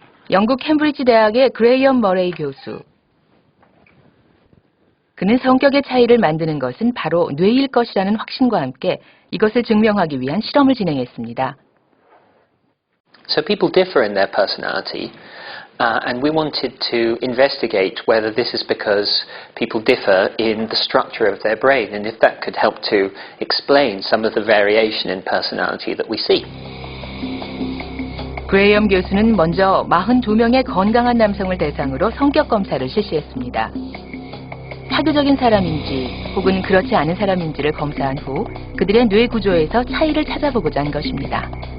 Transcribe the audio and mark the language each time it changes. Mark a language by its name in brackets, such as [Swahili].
[Korean] 영국 캠브리지 대학의 그레이엄 머레이 교수. 그는 성격의 차이를 만드는 것은 바로 뇌일 것이라는 확신과 함께 이것을 증명하기 위한 실험을 진행했습니다. [English] So people differ in their personality, and we wanted to investigate whether this is because people differ in the structure of their brain, and if that could help to explain some of the variation in personality that we see. [Korean] 그레이엄 교수는 먼저 42명의 건강한 남성을 대상으로 성격 검사를 실시했습니다. 사교적인 사람인지 혹은 그렇지 않은 사람인지를 검사한 후 그들의 뇌 구조에서 차이를 찾아보고자 한 것입니다.